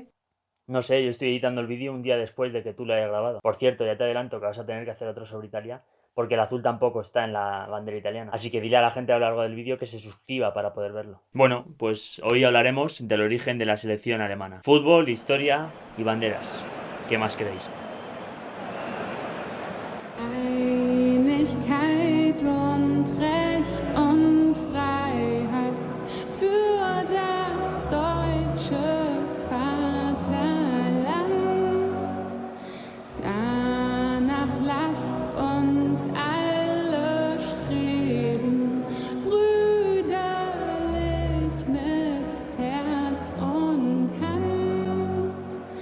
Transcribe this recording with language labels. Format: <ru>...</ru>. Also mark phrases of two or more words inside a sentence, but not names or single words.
<es>No sé, yo estoy editando el vídeo un día después de que tú lo hayas grabado. Por cierto, ya te adelanto que vas a tener que hacer otro sobre Italia, porque el azul tampoco está en la bandera italiana. Así que dile a la gente a lo largo del vídeo que se suscriba para poder verlo. Bueno, pues hoy hablaremos del origen de la selección alemana. Fútbol, historia y banderas. ¿Qué más queréis?</es> <de>Einigkeit und Recht und Freiheit für das deutsche Vaterland. Danach lasst uns alle streben, brüderlich mit Herz und Hand.</de>